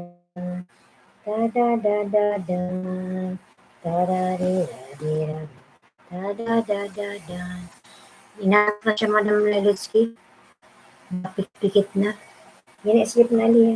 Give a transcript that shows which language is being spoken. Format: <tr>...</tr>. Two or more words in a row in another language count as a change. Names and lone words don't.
<tl>Da da da da da. Da da di da di da. Da da da da da. Inaat na siya, Madam Lailotsky. Napikpikit na. Yan, sleep na liya.</tl>